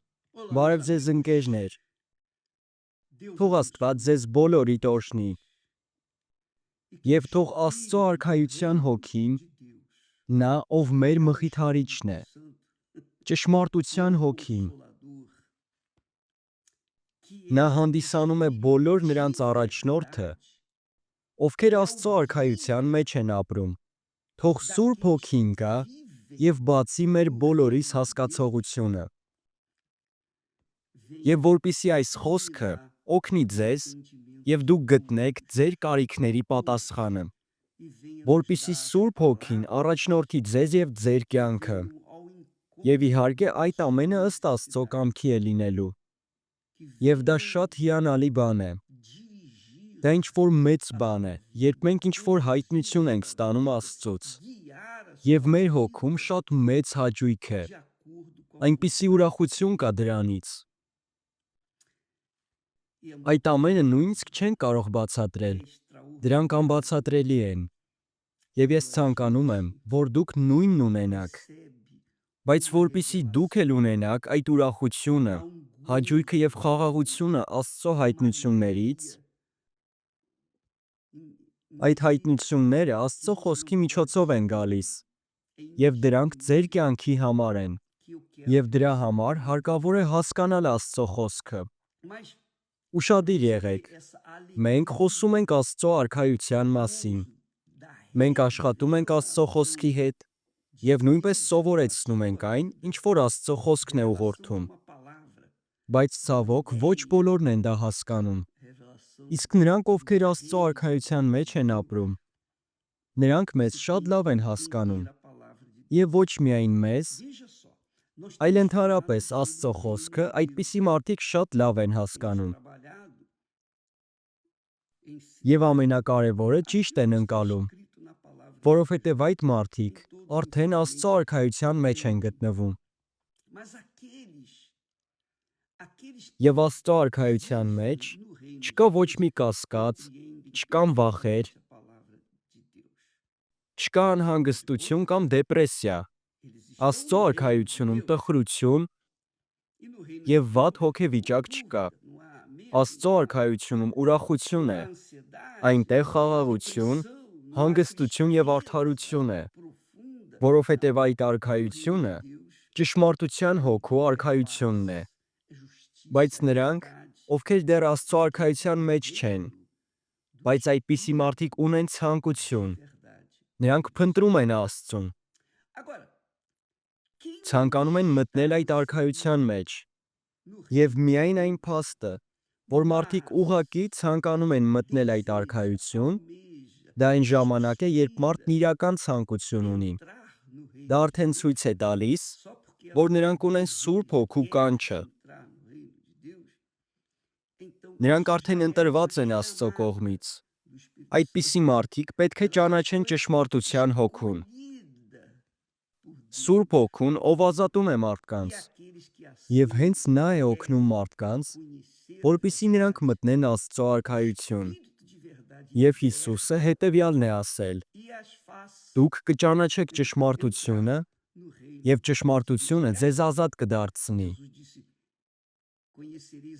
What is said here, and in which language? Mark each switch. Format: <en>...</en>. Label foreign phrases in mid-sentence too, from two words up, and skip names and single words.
<pt>Olá,</pt> <hy>Բարև</hy> <pt>meus</pt> <hy>ձեզ</hy> <pt>amigos.</pt> <hy>ընկերներ,</hy> <pt>Deus</pt> <hy>թող Աստված ձեզ բոլորիդ օրհնի</hy> <pt>e que o</pt> <hy>եւ թող Աստծո</hy> <pt>Espírito do</pt> <hy>արքայության</hy> <pt>reino</pt> <hy>հոգին,</hy> <pt>de Deus,</pt> <hy>նա ով մեր</hy> <pt>cada</pt> <hy>մխիթարիչն</hy> <pt>Espírito</pt> <hy>է,</hy> <pt>Santo,</pt> <hy>ճշմարտության</hy> <pt>o</pt> <hy>հոգին,</hy> <pt>Consolador, que</pt> <hy>նա</hy> <pt>é o</pt> <hy>հանդիսանում է</hy> <pt>Espírito</pt> <hy>բոլոր</hy> <pt>de</pt> <hy>նրանց առաջնորդը,</hy> <pt>verdade,</pt> <hy>ովքեր</hy> <pt>que é o</pt> <hy>Աստծո արքայության</hy> <pt>guia</pt> <hy>մեջ են ապրում, թող Սուրբ</hy> <pt>daqueles que</pt> <hy>Հոգին գա</hy> <pt>vivem</pt> <hy>եւ բացի մեր</hy> <pt>no</pt> <hy>բոլորիս</hy> <pt>reino de Deus,</pt> <hy>հասկացողությունը,</hy> <pt>venha</pt> <hy>եւ որպիսի այս խոսքը</hy> <pt>iluminar</pt> <hy>օգնի</hy> <pt>o</pt> <hy>ձեզ</hy> <pt>entendimento</pt> <hy>եւ</hy> <pt>de</pt> <hy>դուք գտնեք</hy> <pt>todos</pt> <hy>ձեր կարիքների</hy> <pt>todos</pt> <hy>պատասխանը,</hy> <pt>e venha nos</pt> <hy>որպիսի</hy> <pt>dar</pt> <hy>Սուրբ Հոգին</hy> <pt>palavras</pt> <hy>առաջնորդի ձեզ եւ ձեր</hy> <pt>que</pt> <hy>կյանքը,</hy> <pt>venham ao</pt> <hy>եւ</hy> <pt>encontro</pt> <hy>իհարկե</hy> <pt>das</pt> <hy>այդ</hy> <pt>nossas</pt> <hy>ամենը ըստ Աստծո</hy> <pt>necessidades,</pt> <hy>կամքի է լինելու,</hy> <pt>que</pt> <hy>եւ դա</hy> <pt>venham</pt> <hy>շատ հիանալի բան է,</hy> <pt>dirigir</pt> <hy>դա ինչ-որ մեծ</hy> <pt>a</pt> <hy>բան է,</hy> <pt>sua</pt> <hy>երբ</hy> <pt>vida,</pt> <hy>մենք ինչ-որ հայտնություն ենք</hy> <pt>conduzir a</pt> <hy>ստանում</hy> <pt>vida,</pt> <hy>Աստծուց,</hy> <pt>guiar a</pt> <hy>եւ</hy> <pt>sua</pt> <hy>մեր հոգում</hy> <pt>vida</pt> <hy>շատ մեծ հաճույք է,</hy> <pt>de acordo com a</pt> <hy>այնպիսի</hy> <pt>vontade</pt> <hy>ուրախություն</hy> <pt>de</pt> <hy>կա</hy> <pt>Deus.</pt> <hy>դրանից,</hy> <pt>E é</pt> <hy>այդ</hy> <pt>muito</pt> <hy>ամենը</hy> <pt>lindo,</pt> <hy>նույնիսկ չեն կարող</hy> <pt>é</pt> <hy>բացատրել, դրանք</hy> <pt>extraordinário.</pt> <hy>անբացատրելի են, եւ ես</hy> <pt>Quando a</pt> <hy>ցանկանում եմ,</hy> <pt>gente</pt> <hy>որ դուք նույնն ունենաք,</hy> <pt>recebe</pt> <hy>բայց</hy> <pt>uma</pt> <hy>որպիսի դուք էլ</hy> <pt>revelação,</pt> <hy>ունենաք այդ ուրախությունը,</hy> <pt>há um</pt> <hy>հաճույքը եւ</hy> <pt>gozo,</pt> <hy>խաղաղությունը Աստծո</hy> <pt>uma</pt> <hy>հայտնություններից,</hy> <pt>alegria</pt> <hy>այդ</hy> <pt>que</pt> <hy>հայտնությունները Աստծո</hy> <pt>você não</pt> <hy>խոսքի</hy> <pt>pode</pt> <hy>միջոցով են գալիս, եւ դրանք ձեր</hy> <pt>entender</pt> <hy>կյանքի համար են,</hy> <pt>que eu quero</pt> <hy>եւ</hy> <pt>que</pt> <hy>դրա</hy> <pt>você</pt> <hy>համար</hy> <pt>entenda.</pt> <hy>հարկավոր է հասկանալ Աստծո խոսքը։</hy> <pt>Mas</pt> <hy>Ուշադիր</hy> <pt>você</pt> <hy>եղեք,</hy> <pt>ter essa</pt> <hy>մենք խոսում</hy> <pt>alegria,</pt> <hy>ենք Աստծո արքայության մասին,</hy> <pt>gozo da</pt> <hy>մենք աշխատում ենք Աստծո խոսքի</hy> <pt>revelação</pt> <hy>հետ</hy> <pt>de</pt> <hy>եւ նույնպես</hy> <pt>Deus na</pt> <hy>սովորեցնում ենք</hy> <pt>sua</pt> <hy>այն, ինչ</hy> <pt>vida,</pt> <hy>որ Աստծո խոսքն է</hy> <pt>revelação de</pt> <hy>ուղղորդում,</hy> <pt>uma palavra,</pt> <hy>բայց</hy> <pt>de uma</pt> <hy>ցավոք ոչ</hy> <pt>ideia,</pt> <hy>բոլորն են դա հասկանում։</hy> <pt>revelação</pt> <hy>Իսկ նրանք,</hy> <pt>do</pt> <hy>ովքեր Աստծո</hy> <pt>reino</pt> <hy>արքայության մեջ</hy> <pt>de</pt> <hy>են</hy> <pt>Deus.</pt> <hy>ապրում, նրանք մեզ</hy> <pt>Você</pt> <hy>շատ</hy> <pt>tem</pt> <hy>լավ</hy> <pt>que</pt> <hy>են</hy> <pt>entender</pt> <hy>հասկանում</hy> <pt>a palavra de</pt> <hy>եւ</hy> <pt>Deus.</pt> <hy>ոչ միայն մեզ,</hy> <pt>Veja só, nós</pt> <hy>այլ</hy> <pt>temos</pt> <hy>ընդհանրապես</hy> <pt>falado sobre</pt> <hy>Աստծո</hy> <pt>o reino</pt> <hy>խոսքը</hy> <pt>de Deus.</pt> <hy>այդպիսի մարդիկ շատ լավ են</hy> <pt>Temos</pt> <hy>հասկանում</hy> <pt>trabalhado em</pt> <hy>եւ</hy> <pt>ensinar</pt> <hy>ամենակարևորը ճիշտ</hy> <pt>aquilo</pt> <hy>են</hy> <pt>que está</pt> <hy>ընկալում,</hy> <pt>escrito na palavra de</pt> <hy>որովհետեւ</hy> <pt>Deus</pt> <hy>այդ</hy> <pt>em</pt> <hy>մարդիկ</hy> <pt>todos os</pt> <hy>արդեն Աստծո</hy> <pt>ambientes</pt> <hy>արքայության մեջ են</hy> <pt>diferentes.</pt> <hy>գտնվում</hy> <pt>Mas aqueles</pt> <hy>եւ</hy> <pt>que</pt> <hy>Աստծո արքայության մեջ</hy> <pt>vivem no reino</pt> <hy>չկա</hy> <pt>de</pt> <hy>ոչ</hy> <pt>Deus</pt> <hy>մի կասկած,</hy> <pt>compreendem</pt> <hy>չկան վախեր,</hy> <pt>perfeitamente a palavra de Deus.</pt> <hy>չկա անհանգստություն կամ դեպրեսիա,</hy> <pt>Eles estão</pt> <hy>Աստծո</hy> <pt>no reino de</pt> <hy>արքայությունում</hy> <pt>Deus</pt> <hy>տխրություն</hy> <pt>e no reino</pt> <hy>եւ</hy> <pt>de</pt> <hy>վատ</hy> <pt>Deus não há</pt> <hy>հոգեվիճակ չկա,</hy> <pt>dúvida, não há medo,</pt> <hy>Աստծո</hy> <pt>não há,</pt> <hy>արքայությունում ուրախություն</hy> <pt>não</pt> <hy>է,</hy> <pt>há ansiedade,</pt> <hy>այնտեղ</hy> <pt>não há</pt> <hy>խաղաղություն,</hy> <pt>depressão, não há</pt> <hy>հանգստություն եւ</hy> <pt>tristeza</pt> <hy>արդարություն է,</hy> <pt>profunda.</pt> <hy>որովհետեւ այդ</hy> <pt>No reino</pt> <hy>արքայությունը</hy> <pt>de Deus</pt> <hy>ճշմարտության</hy> <pt>há</pt> <hy>հոգու</hy> <pt>é</pt> <hy>արքայությունն</hy> <pt>paz,</pt> <hy>է,</hy> <pt>é justiça,</pt> <hy>բայց</hy> <pt>é</pt> <hy>նրանք,</hy> <pt>verdade.</pt> <hy>ովքեր դեռ Աստծո</hy> <pt>Esse é o</pt> <hy>արքայության մեջ չեն,</hy> <pt>governo do</pt> <hy>բայց այդպիսի</hy> <pt>Espírito</pt> <hy>մարդիկ ունեն</hy> <pt>de</pt> <hy>ցանկություն,</hy> <pt>verdade.</pt> <hy>նրանք փնտրում են Աստծուն,</hy> <pt>Agora, quem</pt> <hy>ցանկանում են</hy> <pt>está</pt> <hy>մտնել այդ</hy> <pt>inserido</pt> <hy>արքայության մեջ,</hy> <pt>no</pt> <hy>եւ</hy> <pt>reino de</pt> <hy>միայն այն</hy> <pt>Deus,</pt> <hy>փաստը, որ մարդիկ</hy> <pt>mas</pt> <hy>ուղղակի ցանկանում են մտնել այդ</hy> <pt>deseja,</pt> <hy>արքայություն,</hy> <pt>almeja,</pt> <hy>դա այն ժամանակ է, երբ մարդն</hy> <pt>aspira</pt> <hy>իրական ցանկություն ունի,</hy> <pt>entrar no</pt> <hy>դա</hy> <pt>reino de</pt> <hy>արդեն</hy> <pt>Deus,</pt> <hy>ցույց է տալիս,</hy> <pt>só porque ela</pt> <hy>որ</hy> <pt>tem</pt> <hy>նրանք</hy> <pt>o</pt> <hy>ունեն Սուրբ</hy> <pt>desejo,</pt> <hy>Հոգու</hy> <pt>quer</pt> <hy>կանչը,</hy> <pt>entrar no reino de Deus, então</pt> <hy>նրանք</hy> <pt>isso já</pt> <hy>արդեն</hy> <pt>é uma</pt> <hy>ընտրված են Աստծո</hy> <pt>chamada</pt> <hy>կողմից,</hy> <pt>do Espírito</pt> <hy>այդպիսի</hy> <pt>Santo.</pt> <hy>մարդիկ պետք է</hy> <pt>Ela já</pt> <hy>ճանաչեն</hy> <pt>foi</pt> <hy>ճշմարտության հոգուն,</hy> <pt>escolhida por</pt> <hy>Սուրբ</hy> <pt>Deus.</pt> <hy>Հոգուն, ով ազատում է</hy> <pt>E</pt> <hy>մարդկանց,</hy> <pt>aqueles que</pt> <hy>եւ</hy> <pt>assim</pt> <hy>հենց նա է օգնում</hy> <pt>querem</pt> <hy>մարդկանց,</hy> <pt>conhecer a</pt> <hy>որպիսի նրանք</hy> <pt>verdade,</pt> <hy>մտնեն Աստծո</hy> <pt>o</pt> <hy>արքայություն,</hy> <pt>Espírito de verdade</pt> <hy>եւ</hy> <pt>liberta</pt> <hy>Հիսուսը հետեւյալն է ասել.</hy> <pt>e as faz</pt> <hy>Դուք կճանաչեք</hy> <pt>entrar</pt> <hy>ճշմարտությունը</hy> <pt>no reino</pt> <hy>եւ</hy> <pt>de Deus.</pt> <hy>ճշմարտությունը</hy> <pt>Aliás,</pt> <hy>ձեզ ազատ կդարձնի։</hy> <pt>Jesus disse: Conhecereis a</pt>